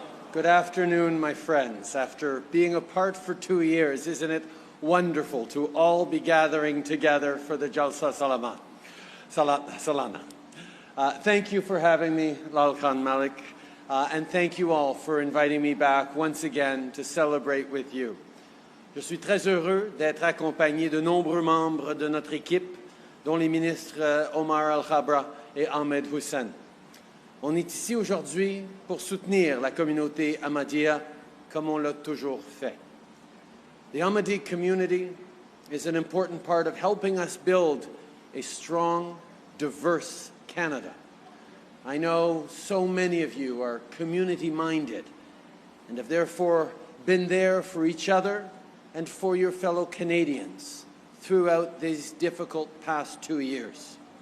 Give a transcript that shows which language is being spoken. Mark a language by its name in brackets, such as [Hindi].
[English] Good afternoon, my friends. After being apart for 2 years, isn't it wonderful to all be gathering together for the Jalsa Salana? Thank you for having me, Lal Khan Malik, and thank you all for inviting me back once again to celebrate with you. [French] Je suis très heureux d'être accompagné de nombreux membres de notre équipe, dont les ministres Omar Al-Khabra et Ahmed Hussein. On est ici aujourd'hui pour soutenir la communauté Ahmadiyya comme on l'a toujours fait. [English] The Ahmadi community is an important part of helping us build a strong, diverse Canada. I know so many of you are community-minded and have therefore been there for each other and for your fellow Canadians throughout these difficult past 2 years.